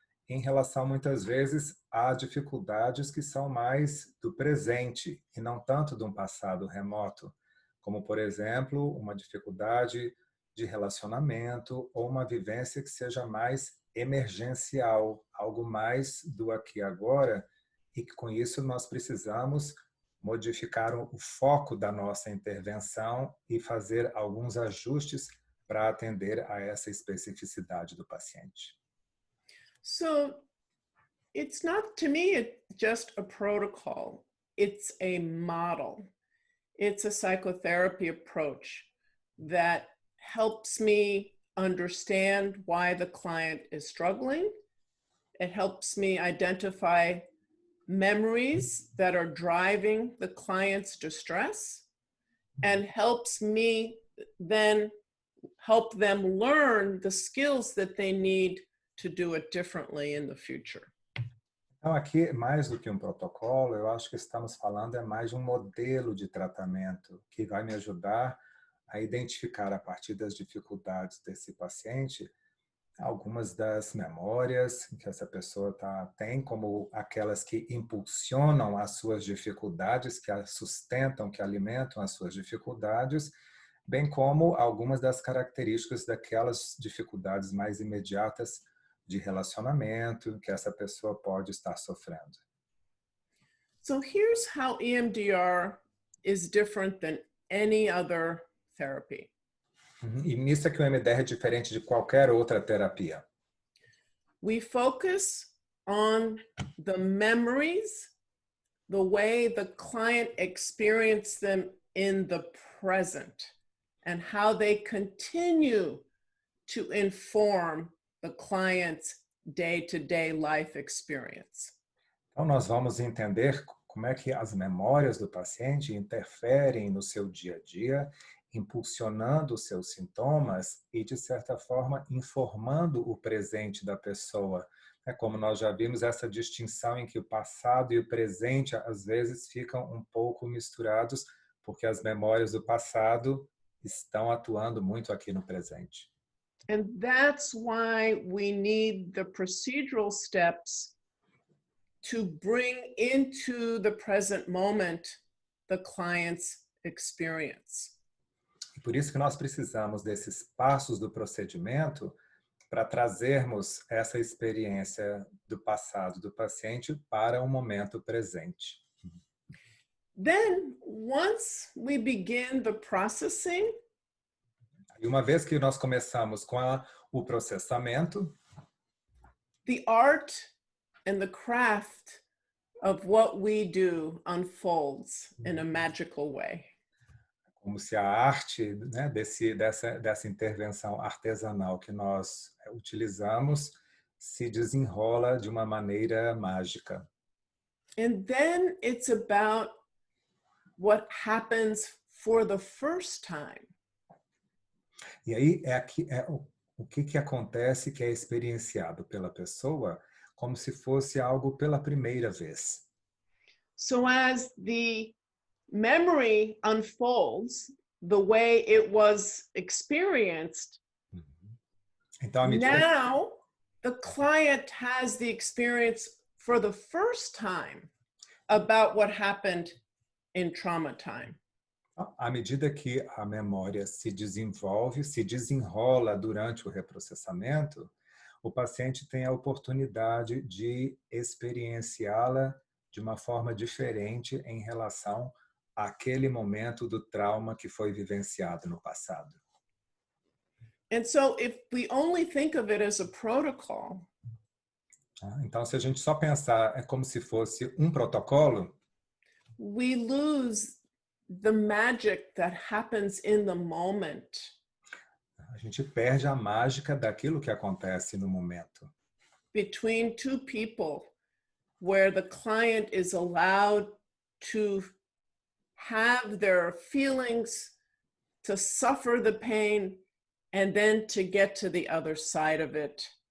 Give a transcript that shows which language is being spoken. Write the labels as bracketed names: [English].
[Portuguese] em relação, muitas vezes, a dificuldades que são mais do presente e não tanto de um passado remoto, como, por exemplo, uma dificuldade de relacionamento ou uma vivência que seja mais emergencial, algo mais do aqui e agora, e que com isso nós precisamos modificar o foco da nossa intervenção e fazer alguns ajustes para atender a essa especificidade do paciente. [English] So it's not, to me, it's just a protocol. It's a model. It's a psychotherapy approach that helps me understand why the client is struggling. It helps me identify memories that are driving the client's distress and helps me then help them learn the skills that they need to do it differently in the future. [Portuguese] Então, aqui, mais do que um protocolo, eu acho que estamos falando mais de um modelo de tratamento que vai me ajudar a identificar, a partir das dificuldades desse paciente, algumas das memórias que essa pessoa tem, como aquelas que impulsionam as suas dificuldades, que a sustentam, que alimentam as suas dificuldades, bem como algumas das características daquelas dificuldades mais imediatas de relacionamento que essa pessoa pode estar sofrendo. [English] So here's how EMDR is different than any other therapy. [Portuguese] E nisso é que o MDR é diferente de qualquer outra terapia. [English] We focus on the memories, the way the client experienced them in the present, and how they continue to inform the client's day-to-day life experience. [Portuguese] Então, nós vamos entender como é que as memórias do paciente interferem no seu dia a dia, impulsionando os seus sintomas e, de certa forma, informando o presente da pessoa. É como nós já vimos essa distinção em que o passado e o presente, às vezes, ficam um pouco misturados, porque as memórias do passado estão atuando muito aqui no presente. [English] And that's why we need the procedural steps to bring into the present moment the client's experience. [Portuguese] E por isso que nós precisamos desses passos do procedimento para trazermos essa experiência do passado do paciente para o momento presente. [English] Then, once we begin the processing, [Portuguese] E uma vez que nós começamos com o processamento, [English] the art and the craft of what we do unfolds in a magical way. [Portuguese] como se a arte, né, dessa intervenção artesanal que nós utilizamos se desenrola de uma maneira mágica. [English] And then it's about what happens for the first time. [Portuguese] E aí o que acontece que é experienciado pela pessoa como se fosse algo pela primeira vez. [English] So as the memory unfolds the way it was experienced, [Portuguese] Então, à medida [English] now the client has the experience for the first time about what happened in trauma time. [Portuguese] À medida que a memória se desenvolve, se desenrola durante o reprocessamento, o paciente tem a oportunidade de experienciá-la de uma forma diferente em relação àquele momento do trauma que foi vivenciado no passado. [English] And so if we only think of it as a protocol, [Portuguese] então, se a gente só pensar como se fosse um protocolo, [English] we lose the magic that happens in the moment. [Portuguese] A gente perde a mágica daquilo que acontece no momento. [English] Between two people, where the client is allowed to have their feelings, to suffer the pain, and then to get to the other side of it.